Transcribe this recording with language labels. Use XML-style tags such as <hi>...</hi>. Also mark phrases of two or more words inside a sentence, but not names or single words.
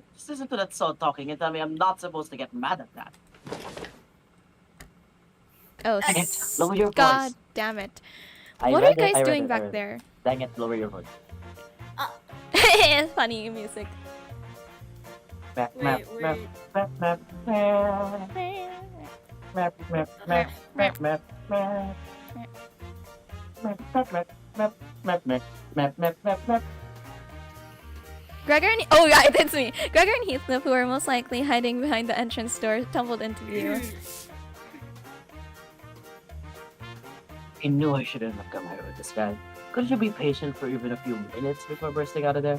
<en>Just listen to that soul talking and tell me I'm not supposed to get mad at that. Oh, Dang it, lower your God voice. damn it. I What are you read it, I guys read doing it, I back read it. there? Dang it, lower your voice. Funny music. Map, Wait, map, map, wait. map, map, map, map, map, map, map, map, map. Map, map, map, map, map, map, map, map, map, map. Gregor and oh yeah, it's me. Gregor and Heathcliff, who were most likely hiding behind the entrance door, tumbled into view. I knew I shouldn't have come here with this guy. Couldn't you be patient for even a few minutes before bursting out of there?</en>